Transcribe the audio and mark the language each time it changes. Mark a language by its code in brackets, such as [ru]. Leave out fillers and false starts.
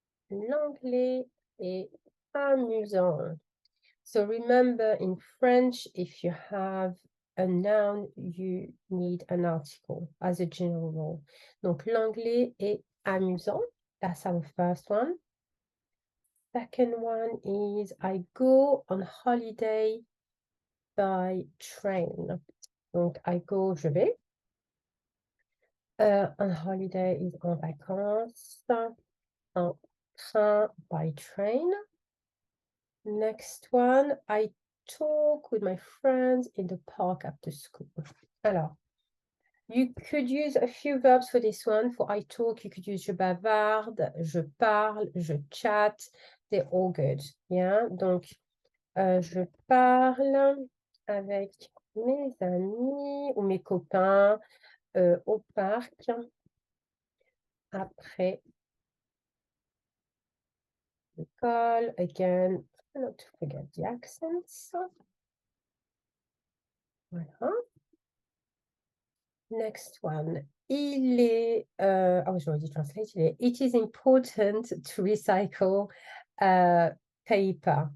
[fr] L'anglais est amusant. [en] So remember, in French, if you have a noun, you need an article as a general rule. [fr] Donc, l'anglais est amusant. [en] That's our first one. Second one is I go on holiday by train. Donc, I go, [fr] je vais. [en] On holiday is [fr] en vacances. En train, [en] by train. Next one, I talk with my friends in the park after school. Alors, you could use a few verbs for this one. For I talk, you could use [fr] je bavarde, je parle, je chatte. [en] They're all good. [fr] Yeah, donc je parle avec mes amis ou mes copains au parc après l'école. [en] Again, not to forget the accents. Voilà. Next one. I was already translated it. It is important to recycle paper.